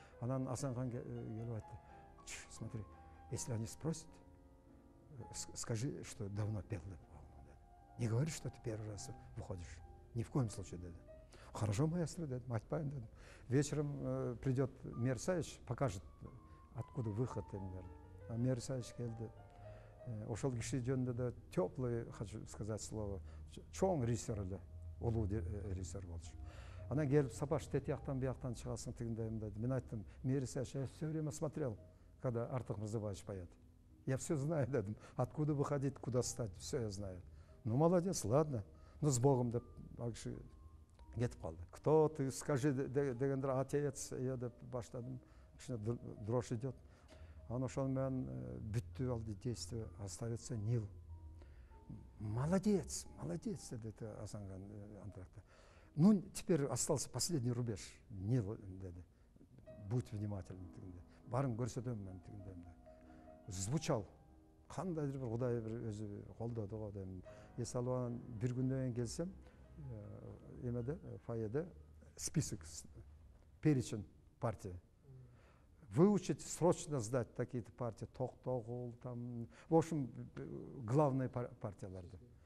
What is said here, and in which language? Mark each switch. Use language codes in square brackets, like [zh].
[ky] Анан Асанкан келип айтты. [ru] Смотри, если они спросят, скажи, что давно пел. Не говори, что ты первый раз выходишь. Ни в коем случае, дедим. Хорошо, маэстро, дедим, [ky] айтпайын дедим. [ru] Вечером придет Мер Исаевич, покажет, откуда выход. [ky] А Мер Исаевич келди. Ошол киши жөнүндө да [ru] теплый, хочу сказать слово, [ky] чоң режиссер эле, улуу режиссер болчу. Анан келип, Сапаш, ты тияктан бияктан чыгасың тигиндей мындай. Мен айттым, [ru] Мер Исаевич, я все время смотрел, когда Артык Мырзабаевич поет. Я все знаю, дедим. Откуда выходить, куда стать, все я знаю. Ну, молодец, ладно. Ну, с Богом, [ky] деп, акши кетип калды. [ru] Кто ты, скажи, [ky] дегендер, [ru] отец, я [ky] деп баштадым. Кичине [ru] дрожь идет. [ky] Анан ошол менен бүттү ал действие, [ru] остается [ky] Нил. [ru] Молодец, молодец, деди Асанкан антракта. Ну, теперь остался последний рубеж. [ky] Нил, деди. [ru] Будь внимательным. [ky] Барын көрсөтөм мен тигиндей. [ru] Звучал. [ky] Кандайдыр бир Кудай бир өзү колдоду го дейм. Эс алып анан бир күндөн кийин келсем, эмеде, фойеде список, [ru] перечень партии. Выучить, срочно сдать такие-то партии, Токтогул, там, в общем, главные партияларды.